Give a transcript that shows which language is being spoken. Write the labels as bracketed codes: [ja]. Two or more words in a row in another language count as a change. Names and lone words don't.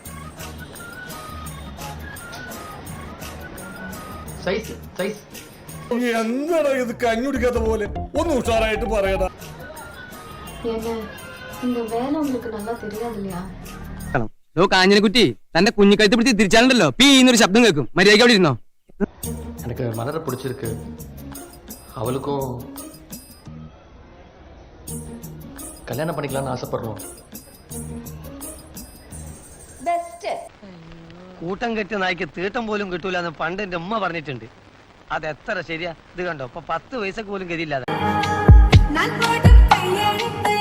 [en] Size, size. [ml] എന്താടാ ഇത് കഞ്ഞുടിക്കാത്ത പോലെ? ഒന്ന് ഉഷാറായിട്ട് പറയടാ. കാഞ്ഞിനെക്കുറ്റി തന്റെ കുഞ്ഞിക്കഴുത്ത് പിടിച്ച് തിരിച്ചാലുണ്ടല്ലോ പീന്നൊരു ശബ്ദം കേൾക്കും. മര്യാദയ്ക്ക് അവിടെ ഇരുന്നോ. [ta] எனக்கு மலரை பிடிச்சிருக்கு. அவளுக்கும் கல்யாணம் பண்ணிக்கலாம்னு ஆசைப்படுறோம். [ml] കൂട്ടം കെട്ടി നായ്ക്ക് തീട്ടം പോലും കിട്ടൂല എന്ന് പണ്ട് എന്റെ ഉമ്മ പറഞ്ഞിട്ടുണ്ട്. അത് എത്ര ശരിയാ. ഇത് കണ്ടോ, ഇപ്പൊ 10 പൈസക്ക് പോലും ഗതിയില്ലാതെ.